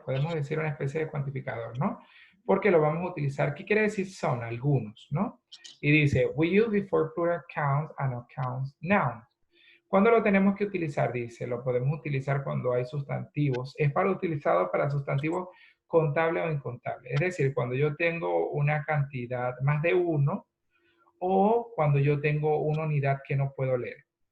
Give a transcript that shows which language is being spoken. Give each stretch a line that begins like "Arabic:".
Spanish: Podemos decir una especie de cuantificador, ¿no? Porque lo vamos a utilizar. ¿Qué quiere decir some? Algunos, ¿no? Y dice,
English: we use before plural counts and not counts nouns.
Spanish: ¿Cuándo lo tenemos que utilizar? Dice, lo podemos utilizar cuando hay sustantivos. Es utilizado para sustantivos contables o incontables. Es decir, cuando yo tengo una cantidad más de uno o cuando yo tengo una unidad que no puedo leer.